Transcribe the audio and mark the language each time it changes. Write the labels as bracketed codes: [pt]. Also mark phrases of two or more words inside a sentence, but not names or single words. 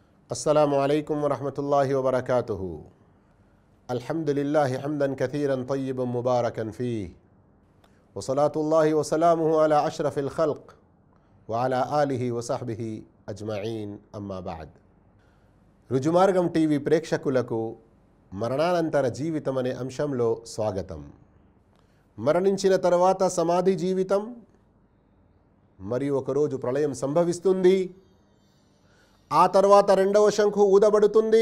[ar] السلام عليكم ورحمة الله وبركاته. الحمد لله حمدا كثيرا طيبا مباركا فيه وصلوات الله وسلامه على أشرف الخلق وعلى آله وصحبه أجمعين أما بعد. [te] రుజుమార్గం టీవీ ప్రేక్షకులకు మరణానంతర జీవితం అనే అంశంలో స్వాగతం. మరణించిన తర్వాత సమాధి జీవితం మరియు ఒకరోజు ప్రళయం సంభవిస్తుంది. ఆ తర్వాత రెండవ శంఖు ఊదబడుతుంది.